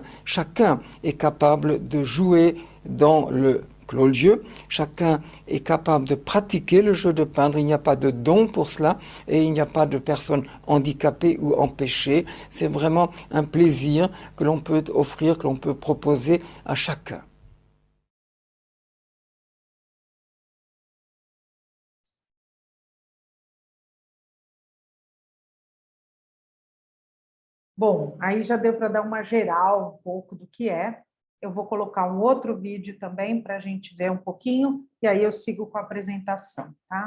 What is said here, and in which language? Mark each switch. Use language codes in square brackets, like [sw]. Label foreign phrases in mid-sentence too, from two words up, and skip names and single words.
[fr] Chacun est capable de jouer dans le clos-lieu, chacun est capable de pratiquer le jeu de peindre, il n'y a pas de don pour cela et il n'y a pas de personnes handicapées ou empêchées. C'est vraiment un plaisir que l'on peut offrir, que l'on peut proposer à chacun. [pt] Bom, aí já deu para dar uma geral um pouco do que é. Eu vou colocar um outro vídeo também para a gente ver um pouquinho, e aí eu sigo com a apresentação, tá?